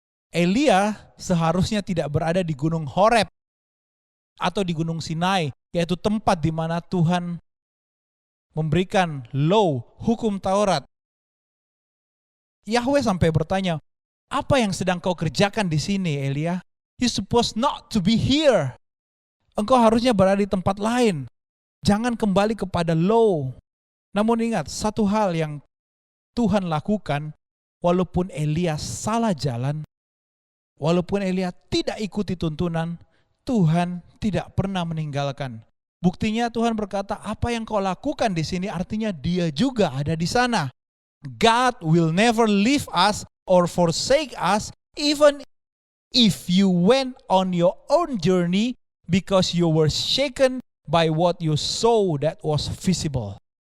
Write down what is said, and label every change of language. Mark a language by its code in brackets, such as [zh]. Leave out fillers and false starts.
[id] Elia seharusnya tidak berada di gunung Horeb. atau di Gunung Sinai, yaitu tempat di mana Tuhan memberikan law, hukum Taurat. Yahweh sampai bertanya, apa yang sedang kau kerjakan di sini, Elia? [en] You supposed not to be here. [id] Engkau harusnya berada di tempat lain. Jangan kembali kepada law. Namun ingat, satu hal yang Tuhan lakukan, walaupun Elia salah jalan, walaupun Elia tidak ikuti tuntunan, Tuhan tidak pernah meninggalkan. Buktinya Tuhan berkata, apa yang kau lakukan di sini artinya Dia juga ada di sana. [en] God will never leave us or forsake us even if you went on your own journey because you were shaken by what you saw that was visible.